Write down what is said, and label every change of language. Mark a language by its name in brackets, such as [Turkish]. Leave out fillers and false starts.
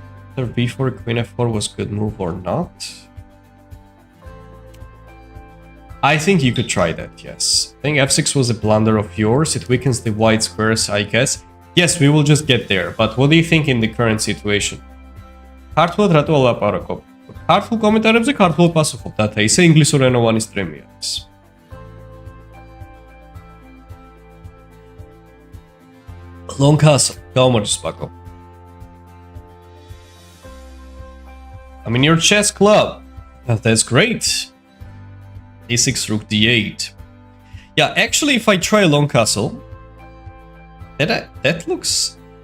[English] After b4, queen f4 was good move or not? I think you could try that, yes. I think f6 was a blunder of yours. It weakens the white squares, I guess. Yes, we will just get there. But what do you think in the current situation? [Georgian] Ქართულად რატო ვლაპარაკობ? ქართულ კომენტარებზე ქართულად პასუხობ, დათა ისე ინგლისურ ენოვანი სტრიმი არის. [English] Long castle, [Georgian] გავმოდის პაკო. [English] I'm in your chess club. That's great. a6 rook d8. Yeah, actually, if I try long castle, that looks...